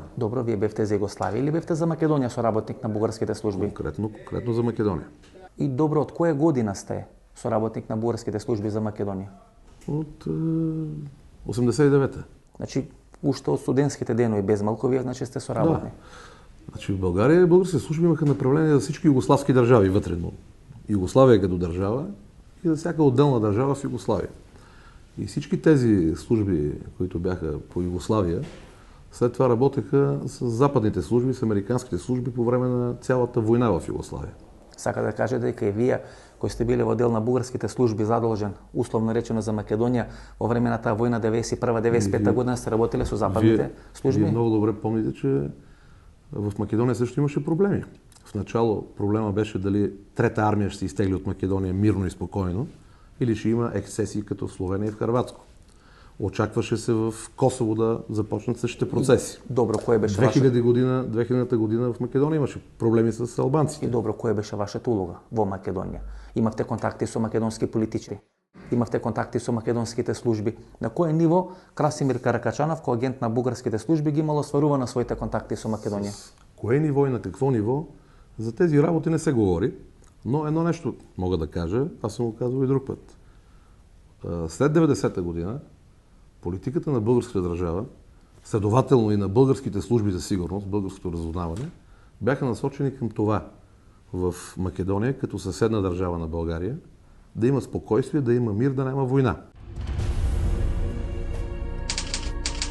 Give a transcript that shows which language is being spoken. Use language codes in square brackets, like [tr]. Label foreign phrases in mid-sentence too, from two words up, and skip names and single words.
[mk] Добро, вие бевте за Југославија или бевте за Македонија соработник на бугарските служби? Конкретно за Македонија. И добро, од која година сте соработник на бугарските служби за Македонија? Од 89-та. Значи, уште од студентските денови без малку вие значи сте соработник. Да. Значи, [bg] в Българија българските служби имаха направление за всички југославски држави вътре. Југославија като држава и за всяка отделна држава с Југославија. И всички тези служби, които бяха по Югославия, след това работеха с западните служби, с американските служби по време на цялата война в Югославия. [mk] Сака да каже дека и вие, кои сте били во дел на бугарските служби задолжен, условно речено за Македонија, во време на таа војна 91-95 година сте работеле со западните служби? [bg] Вие много добре помните, че в Македонија също имаше проблеми. В начало проблема беше дали Трета армия ще се изтегли от Македонија мирно и спокойно, или ще има ексцесии като в Словения и в Хърватско. Очакваше се в Косово да започнат същите процеси. [mk] Добро, кое беше [bg] 2000 година в Македонија имаше проблеми с албанците. [mk] И добро, која беше вашата улога во Македонија? Имавте контакти со македонски политичари? Имавте контакти со македонските служби? На кое ниво Красимир Каракачанов, кој агент на бугарските служби, ги имало сварува на своите контакти со Македонија? Кое ниво и на какво ниво? [bg] За тези работи не се говори. Но едно нещо мога да кажа, аз съм го казвал и друг път. След 90-та година политиката на българската държава, следователно и на българските служби за сигурност, българското разузнаване, бяха насочени към това в Македония, като съседна държава на България, да има спокойствие, да има мир, да няма война.